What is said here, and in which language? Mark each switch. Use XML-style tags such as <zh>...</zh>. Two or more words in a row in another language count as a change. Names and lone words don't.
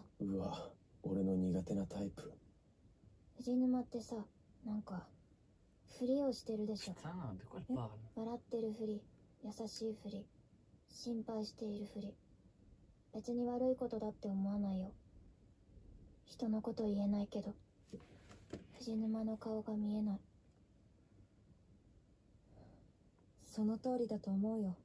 <ja>うわ俺の苦手なタイプ。藤沼ってさ、なんか、ふりをしてるでしょ。</ja> <fr>Putain, de quoi elle parle?</fr> <ja>笑ってるふり、優しいふり、心配しているふり。別に悪いことだって思わないよ。人のこと言えないけど藤沼の顔が見えない。その通りだと思うよ。</ja>